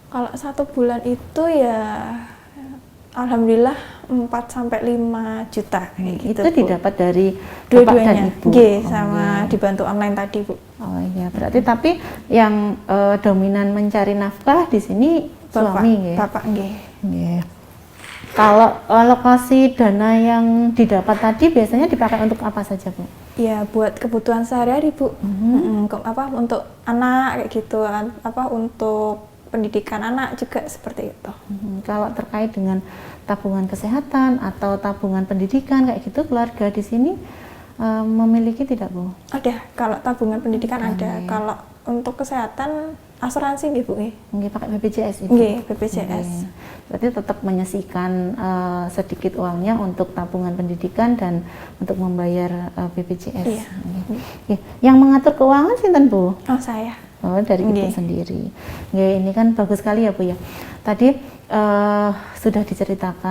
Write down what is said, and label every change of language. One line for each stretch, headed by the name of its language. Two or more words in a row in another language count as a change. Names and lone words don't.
Indonesian: Kalau 1 bulan itu ya alhamdulillah 4-5 juta kayak gitu, Itu Bu. didapat dari bapak dan Dua-duanya. ibu. Nggih, Oh, sama iya. dibantu online tadi, Bu. Oh iya, berarti tapi yang dominan mencari nafkah di sini suami nggih. Bapak nggih. Nggih. Kalau alokasi dana yang didapat tadi biasanya dipakai untuk apa saja, Bu? Ya buat kebutuhan sehari-hari, Bu. Untuk anak kayak gitu, untuk pendidikan anak juga seperti itu. Kalau terkait dengan tabungan kesehatan atau tabungan pendidikan kayak gitu, keluarga di sini memiliki tidak, Bu? Ada, kalau tabungan pendidikan ada. Kalau untuk kesehatan asuransi nggih, Bu nggih. Nggih, pakai BPJS itu. Nggih, BPJS. Nggih. Berarti tetap menyisihkan sedikit uangnya untuk tabungan pendidikan dan untuk membayar BPJS. Iya. Nggih. Yang mengatur keuangan sinten, Bu? Oh, saya. Oh, dari ibu Nggih. sendiri. Nggih, ini kan bagus sekali ya, Bu ya. Tadi sudah diceritakan.